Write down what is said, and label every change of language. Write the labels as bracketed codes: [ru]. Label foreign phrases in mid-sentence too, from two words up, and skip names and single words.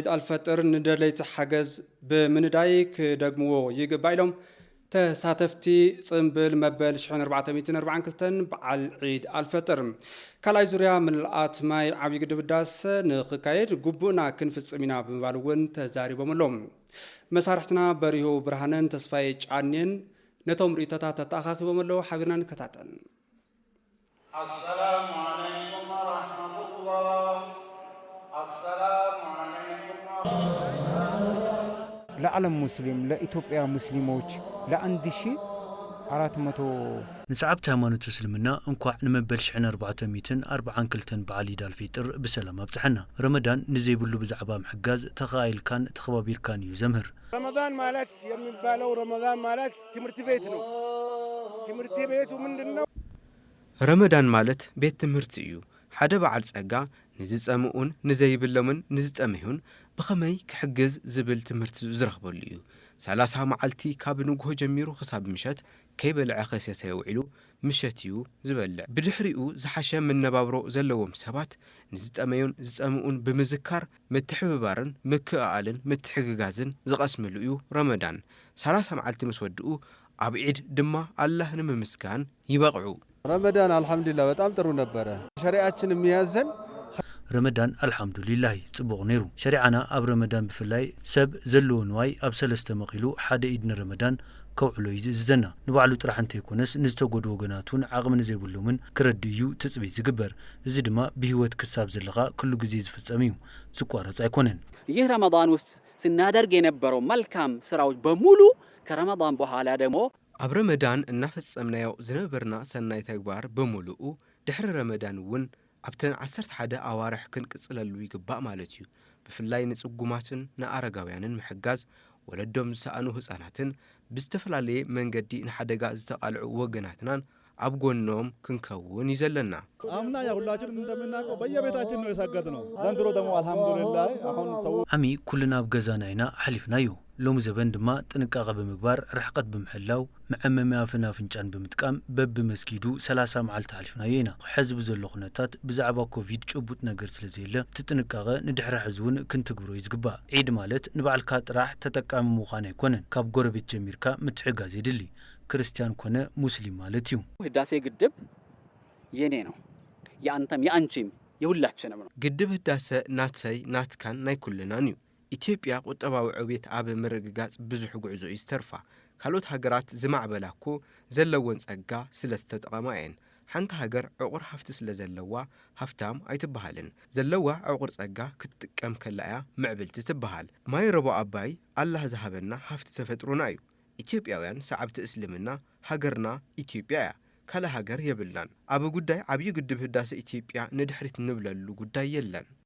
[ti] አልፈጥር ንደለይቲ ሓገዝ ብምንዳይ ክደግምዎ ይግባእ ኢሎም ተሳተፍቲ ጽምብል መበል 1442 በዓል ዒድ አልፈጥር ካልኣይ ዙርያ ምልኣት ማይ ዓብዪ ግድብ ህዳሴ ንኽካየድ ጉቡእና ክንፍጽም ኢና ብምባል እውን ተዛሪቦም መሳርሕትና በሪሁ ብርሃንን ተስፋዬ ጫኔን ነቶም ርእይቶታት ተተኣኻኺቦም ኣለዉ ሓቢርና ንከታተል [ar] السلام عليكم ورحمة الله السلام عليكم [am] ለዓለም ሙስሊም ለኢትዮጵያ ሙስሊሞች ለ1400 [ti] ንሰዓብቲ ሃይማኖት እስልምና እንኳዕ ንመበል 1442 በዓል ዒድ አልፈጥር ብሰላም ኣብጽሐና ረመዳን ንዘይብሉ ብዛዕባ ምሕጋዝ ተኻኢልካን ተኸባቢርካን እዩ ዘምህር [am] ረመዳን ማለት የሚባለው ረመዳን ማለት ትምህርት ቤት ነው ትምህርት ቤቱ ምንድነው [ti] ረመዳን ማለት ቤት ትምህርት እዩ ሓደ በዓል ጸጋ ንዝጸምኡን ንዘይብሎምን ንዝጠመዩን ብኸመይ ክሕግዝ ዝብል ትምህርቲ ዝረኽበሉ እዩ 30 መዓልቲ ካብ ንግሆ ጀሚሩ ክሳብ ምሸት ከይበልዐ ኸሰተ የውዒሉ ምሸት እዩ ዝበልዕ ብድሕሪኡ ዝሓሸ መነባብሮ ዘለዎም ሰባት ንዝጠመዩን ዝጸምኡን ብምዝካር ምትሕብባርን ምክኣልን ምትሕግጋዝን ዝቐስምሉ እዩ ረመዳን 30 መዓልቲ ምስ ወድኡ ኣብ ዒድ ድማ አላህ ንምምስጋን ይበቕዑ [am] ረመዳን አልহামዱሊላህ በጣም ጥሩ ነበረ ሸሪዓችን የሚያዘን [ti] ረመዳን አልহামዱሊላህ ጽቡቕ ነይሩ ሸሪዓና ኣብ ረመዳን ብፍላይ ሰብ ዘለዎ ንዋይ ኣብ 3 መቂሉ ሓደ ዒድ ንረመዳን ከውዕሎ ይዝዘና ንባዕሉ ጥራሕ እንተይኮነስ ንዝተጎዱ ወገናቱን ዓቕሚ ንዘይብሎምን ክረድዩ ትጽቢት ዝግበር እዚ ድማ ብህይወት ክሳብ ዘለኻ ኩሉ ግዜ ዝፍጸም እዩ ዝቋረጽ አይኮነን [am] ይህ ረመዳን ውስጥ ስናደርግ የነበረው መልካም ስራዎች በሙሉ ከረመዳን በኋላ ደግሞ [ti] ኣብ ረመዳን እናፈጸምናዮ ዝነበርና ሰናይ ተግባር በሙሉኡ ድሕሪ ረመዳን እውን ኣብተን 11 ኣዋርሕ ክንቅጽለሉ ይግባእ ማለት እዩ ብፍላይ ንጽጉማትን ንኣረጋውያንን ምሕጋዝ ወለዶም ዝሰኣኑ ህፃናትን ብዝተፈላለየ መንገዲ ንሓደጋ ዝተቃልዑ ወገናትናን አብጎኖም ክንከውን ይዘለና [am] አምና ያሁላችን እንደምናቀው በየቤታችን ነው የሰገድነው ዘንድሮ ደግሞ አልহামዱሊላህ አሁን ሰው [ti] አሚ ኩልና አብገዛናይና ሐሊፍናዩ ሎም ዘበን ድማ ጥንቃቄ በመግባር ርሕቀት በመሐላው መዓመሚያ ፍናፍንጫን በመጥቃም በመስጊዱ 30 መዓልቲ ሐሊፍናዩና ሕዝብ ዘሎ ኩነታት ብዛዕባ ኮቪድ ጭቡጥ ነገር ስለዘለ ትጥንቃቄ ንድሕረ ሕዝቡን ክንትግብሮ ይዝግባ ዒድ ማለት ንባዕልካ ጥራሕ ተጠቃሚ ምዃን አይኮነን ካብ ጎረቤት ጀሚርካ ምትሕጋዝ ይድሊ ክርስቲያን ኮነ ሙስሊም ማለት እዩ [am] ህዳሴ ግድብ የኔ ነው ያንተም ያንቺም የሁላችንም ነው [ti] ግድብ ህዳሴ ናተይ ናትካን ናይ ኩልናን እዩ ኢትዮጵያ ቁጠባዊ ዕቤት አብ ምርግጋጽ ብዙሕ ጉዕዞ ይስተርፋ ካልኦት ሃገራት ዝማዕበላኮ ዘለወን ጸጋ ስለስተጠቀማየን ሓንቲ ሃገር ዕቁር ሃፍቲ ስለዘለዋ ሃፍታም አይትበሃልን ዘለዋ ዕቁር ጸጋ ክትጥቀም ከላያ ምዕብልቲ ትበሃል ማይ ረቦ አባይ አላህ ዝሃበና ሃፍቲ ተፈጥሮና እዩ ኢትዮጵያውያን ሰዓብቲ እስልምና ሃገርና ኢትዮጵያ ካለ ሃገር የብልናን አብ ጉዳይ አብይ ግድብ ህዳሴ ኢትዮጵያ ንድሕሪት ንብለሉ ጉዳይ የለን